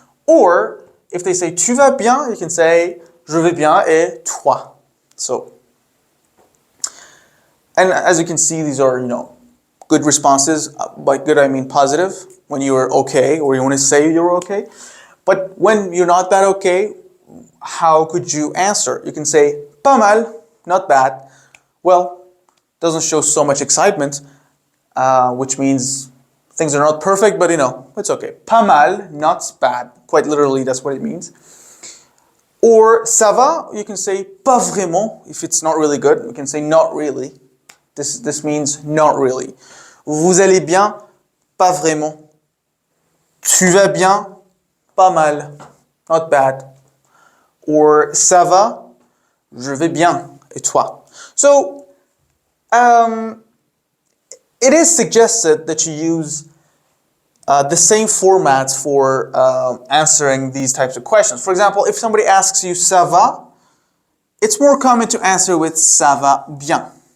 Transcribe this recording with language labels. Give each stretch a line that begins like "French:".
English: Or if they say
French: tu vas bien,
English: you can say
French: je vais bien et toi.
English: So, and as you can see, these are good responses. By good I mean positive. When you are okay, or you want to say you're okay. But when you're not that okay, how could you answer? You can say
French: pas mal,
English: not bad. Well, doesn't show so much excitement, which means things are not perfect, but it's okay.
French: Pas mal,
English: not bad. Quite literally, that's what it means. Or
French: ça va,
English: you can say
French: pas vraiment
English: if it's not really good. You can say not really. This means not really.
French: Vous allez bien, pas vraiment. Tu vas bien, pas mal,
English: not bad. Or
French: ça va, je vais bien, et toi?
English: So, it is suggested that you use the same formats for answering these types of questions. For example, if somebody asks you
French: ça va,
English: it's more common to answer with
French: ça va bien.